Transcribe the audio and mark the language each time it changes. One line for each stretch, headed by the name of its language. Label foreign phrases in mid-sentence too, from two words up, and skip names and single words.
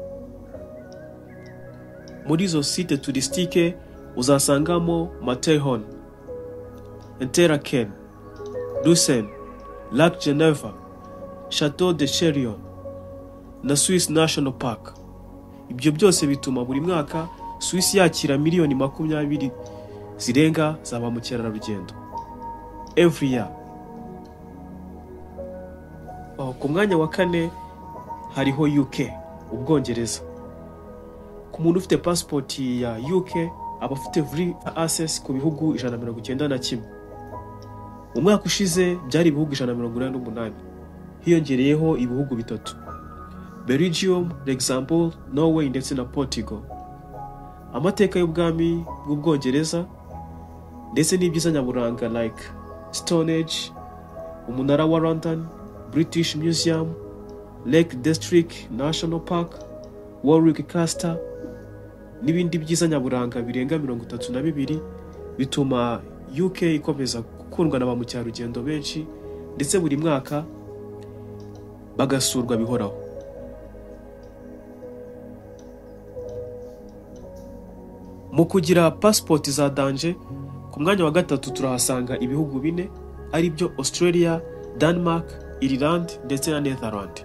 Kinyarwanda: Muri izo
French: site touristique
Kinyarwanda: uzasangamo Matterhorn, Interlaken, Lucerne, Lac Geneva, Chateau de Cherion na Swiss National Park. Ibyo byose bituma buri mwaka Swiss yakira miliyoni 20 zirenga za ba mukerarugendo
English: every year.
Kinyarwanda: Ku mwanya wa kane hariho UK, Ubwongereza. Ku muntu ufite passport ya UK aba afite
English: free access
Kinyarwanda: ku bihugu 191. Mu mwaka ushize byari ibihugu 188, hiyongereyeho ibihugu bitatu: Belgium, Luxembourg, Norway ndetse na Portugal. Amateka y'ubwami bw'Ubwongereza ndetse n'ibyiza nyaburanga like Stonehenge, umunara wa London, British Museum, Lake District National Park, Warwick Castle n'ibindi byiza nyaburanga birenga 32 bituma UK ikomeza gukundwa na ba mukerarugendo benshi ndetse buri mwaka bagasurwa bihoraho. Mu kugira passport za danje, ku mwanya wa gatatu turahasanga ibihugu 4 ari byo Australia, Denmark, Ireland ndetse na Netherlands.